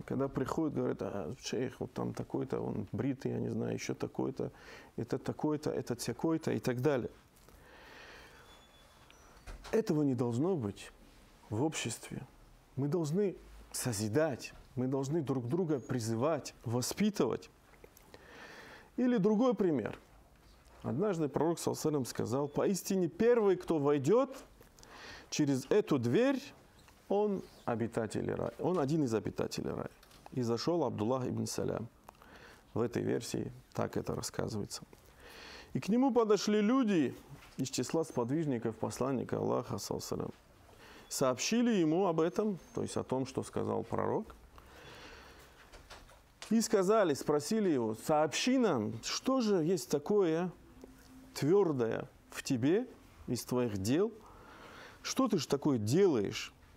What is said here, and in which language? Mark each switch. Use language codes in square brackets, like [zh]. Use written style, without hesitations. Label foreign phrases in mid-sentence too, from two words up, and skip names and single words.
[ru] Когда приходят, говорят: «А, шейх, вот там такой-то, он бритый, я не знаю, еще такой-то, этот всякой-то» и так далее. Этого не должно быть в обществе. Мы должны созидать, мы должны друг друга призывать, воспитывать. Или другой пример. Однажды пророк [ar] صلى الله عليه وسلم [ru] сказал: «Поистине первый, кто войдет через эту дверь, он обитатель рая». Он один из обитателей рая. И зашел Абдуллах ибн Салям. В этой версии так это рассказывается. И к нему подошли люди из числа сподвижников посланника Аллаха, [ar] صلى الله عليه وسلم. [ru] Сообщили ему об этом, то есть о том, что сказал пророк. И сказали, спросили его: «Сообщи нам, что же есть такое твердое в тебе, из твоих дел? Что ты же такое делаешь?»